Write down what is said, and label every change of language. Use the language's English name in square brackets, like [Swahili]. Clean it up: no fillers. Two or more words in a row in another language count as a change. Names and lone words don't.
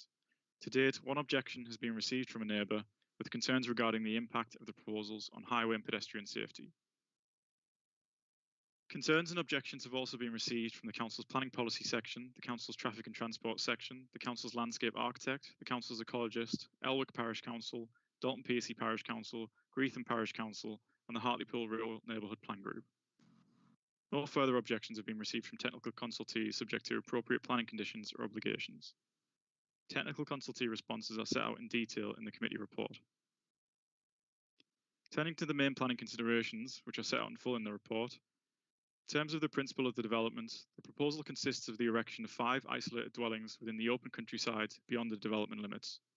[English] To date, one objection has been received from a neighbour with concerns regarding the impact of the proposals on highway and pedestrian safety. Concerns and objections have also been received from the Council's Planning Policy section, the Council's Traffic and Transport section, the Council's Landscape Architect, the Council's Ecologist, Elwick Parish Council, Dalton Piercy Parish Council, Greetham Parish Council, and the Hartlepool Rural Neighbourhood Plan Group. No further objections have been received from technical consultees subject to appropriate planning conditions or obligations. Technical consultee responses are set out in detail in the committee report. Turning to the main planning considerations, which are set out in full in the report, in terms of the principle of the development, the proposal consists of the erection of 5 isolated dwellings within the open countryside beyond the development limits.